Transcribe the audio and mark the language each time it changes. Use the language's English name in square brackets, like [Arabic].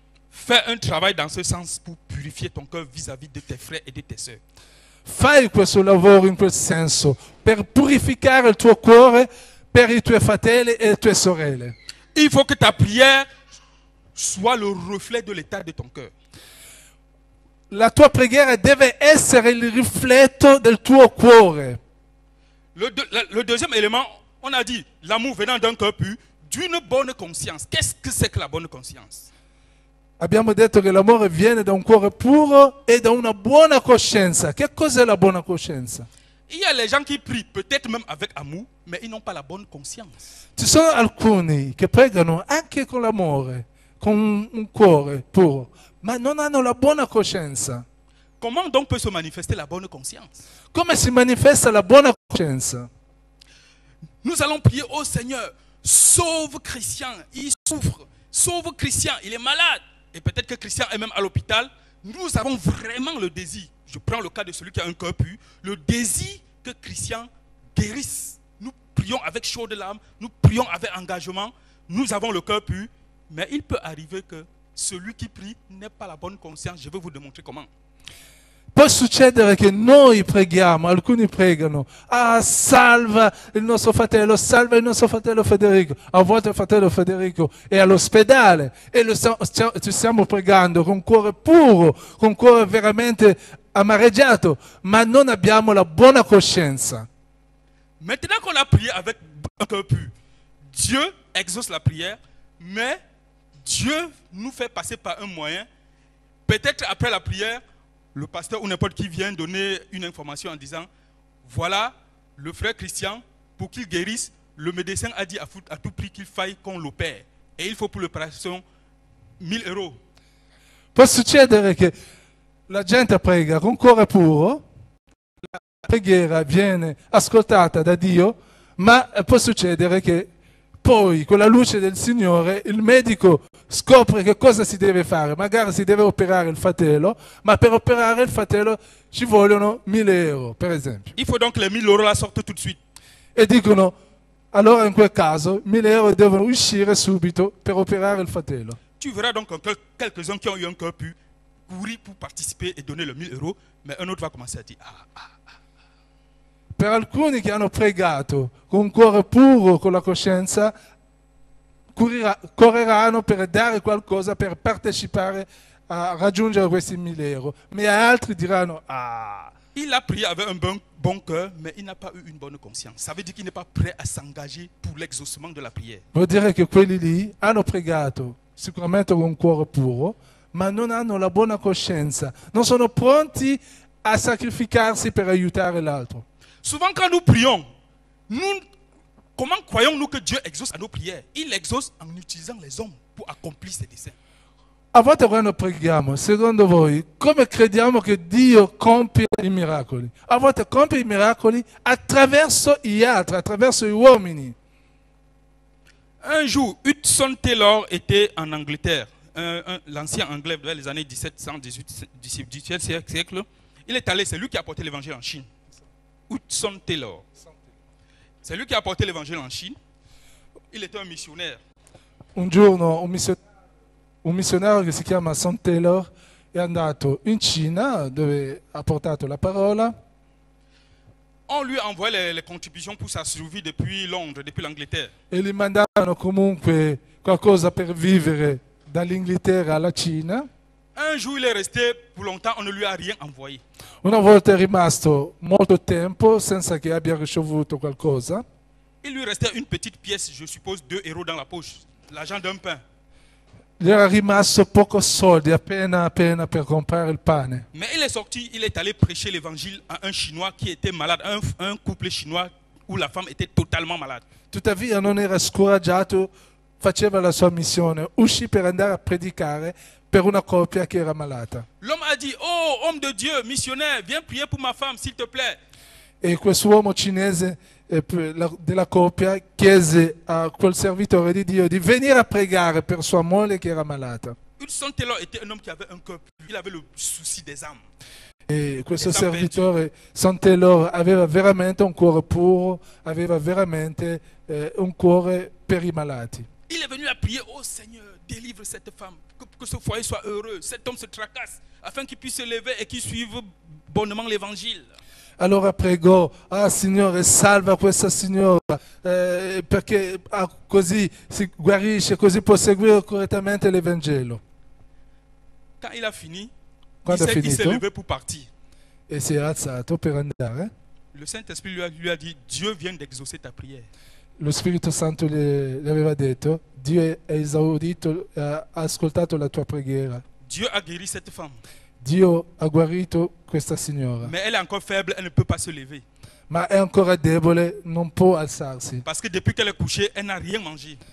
[French] Fais un travail dans ce sens pour purifier ton cœur vis-à-vis de tes frères et de tes sœurs. [Italian] Fai questo lavoro in quel senso, per purificare il tuo cuore per i tuoi fratelli e le tue sorelle. [French] Il faut que ta prière soit le reflet de l'état de ton cœur. [Italian] La tua preghiera deve essere il rifletto del tuo cuore. [French] Le deuxième élément, on a dit l'amour venant d'un cœur pur, d'une bonne conscience. Qu'est-ce que c'est que la bonne conscience? [Italian] Abbiamo detto che l'amore viene da un cuore puro e da una buona coscienza. Che cos'è la buona coscienza? [French] Il y a les gens qui prient, peut-être même avec amour, mais ils n'ont pas la bonne conscience. [Italian] Ci sono alcuni che pregano anche con l'amore, con un cuore puro, ma non hanno la buona coscienza. [French] Comment donc peut se manifester la bonne conscience? [Italian] Come si manifesta la buona coscienza? [French] Nous allons prier, oh Seigneur, sauve Christian, il souffre. Sauve Christian, il est malade. Et peut-être que Christian est même à l'hôpital. Nous avons vraiment le désir, je prends le cas de celui qui a un cœur pur, le désir que Christian guérisse. Nous prions avec chaud de l'âme, nous prions avec engagement, nous avons le cœur pur, mais il peut arriver que celui qui prie n'ait pas la bonne conscience. Je vais vous démontrer comment. [Italian] Può succedere che noi preghiamo, alcuni pregano, ah salva il nostro fratello Federico. A volte il fratello Federico è all'ospedale e ci stiamo pregando con cuore puro, con cuore veramente amareggiato, ma non abbiamo la buona coscienza. [French] Maintenant qu'on a prié avec un cœur pur, Dieu exauce la prière, mais Dieu nous fait passer par un moyen. Peut-être après la prière, le pasteur ou n'importe qui vient donner une information en disant, voilà, le frère Christian, pour qu'il guérisse, le médecin a dit à tout prix qu'il faille qu'on l'opère. Et il faut pour l'opération 1000 €. [Italian] Può succedere che la gente prega con cuore puro, la preghiera viene ascoltata da Dio, ma può succedere che poi con la luce del Signore il medico scopre che cosa si deve fare. Magari si deve operare il fratello, ma per operare il fratello ci vogliono 1000 €, per esempio. [French] Il faut donc que les 1000 € la sortent tout de suite. [Italian] E dicono, allora in quel caso 1000 € devono uscire subito per operare il fratello. [French] Tu verras donc quelques-uns qui ont eu un cœur pur courir pour participer et donner le 1000 €, mais un autre va commencer à dire, [Italian] Per alcuni che hanno pregato con un cuore puro, con la coscienza, correranno per dare qualcosa, per partecipare a raggiungere questi 1000 €. Ma altri diranno, [French] il a prié avec un bon cœur, mais il n'a pas eu une bonne conscience. Ça veut dire qu'il n'est pas prêt à s'engager pour l'exaucement de la prière. [Italian] Vuol dire che quelli lì hanno pregato sicuramente con un cuore puro, ma non hanno la buona coscienza, non sono pronti a sacrificarsi per aiutare l'altro. [French] Souvent quand nous prions, comment croyons-nous que Dieu exauce à nos prières? Il exauce en utilisant les hommes pour accomplir ses desseins. [Italian] A volte quando preghiamo, secondo voi, come crediamo che Dio compie i miracoli? A volte compie i miracoli attraverso gli altri, attraverso gli uomini. [French] Un jour, Hudson Taylor était en Angleterre, l'ancien anglais vers les années 17e siècle. Il est allé, c'est lui qui a apporté l'évangile en Chine. Hudson Taylor. C'est lui qui a apporté l'évangile en Chine. Il était un missionnaire. [Italian] Un giorno un missionario che si chiama Son Taylor è andato in Cina dove ha portato la parola. [French] On lui envoyait les contributions pour sa survie depuis Londres, depuis l'Angleterre. [Italian] E gli mandavano comunque qualcosa per vivere dall'Inghilterra alla Cina. [French] Un jour, il est resté pour longtemps, on ne lui a rien envoyé. [Italian] Una volta è rimasto molto tempo senza che abbia ricevuto qualcosa. [French] Il lui restait une petite pièce, je suppose 2 € dans la poche, l'argent d'un pain. [Italian] Gli era rimasto poco soldi, appena per comprare il pane. [French] Mais il est sorti, il est allé prêcher l'évangile à un Chinois qui était malade, un couple chinois où la femme était totalement malade. [Italian] Tuttavia non era scoraggiato, faceva la sua missione, uscì per andare a predicare per una coppia che era malata. [French] L'homme a dit, oh homme de Dieu, missionnaire, viens prier pour ma femme, s'il te plaît. [Italian] E quest'uomo cinese della coppia chiese a quel servitore di Dio di venire a pregare per sua moglie che era malata. [French] Hudson Taylor était un homme qui avait un cœur pur, il avait le souci des âmes. [Italian] E questo servitore, Son Taylor, aveva veramente un cuore puro, aveva veramente un cuore per i malati. [French] Il est venu à prier, oh Seigneur, délivre cette femme, que ce foyer soit heureux, cet homme se tracasse, afin qu'il puisse se lever et qu'il suive bonnement l'évangile. [Italian] Allora pregò, Signore, salva questa signora, perché così si guarisce, così può seguire correttamente l'Evangelo. [French] Quand il a fini, [Italian] Quando [French] il s'est levé pour partir. [Italian] E si è alzato per andare. [French] Le Saint-Esprit lui a dit, Dieu vient d'exaucer ta prière. [Italian] Lo Spirito Santo gli aveva detto, Dio ha esaudito, ha ascoltato la tua preghiera. [French] Dieu a guéri cette femme. [Italian] Dio ha guarito questa signora. [French] Mais elle est encore faible, elle ne peut pas se lever. [Italian] Ma è ancora debole, non può alzarsi. [French] Parce que depuis qu'elle est couchée, elle n'a rien mangé.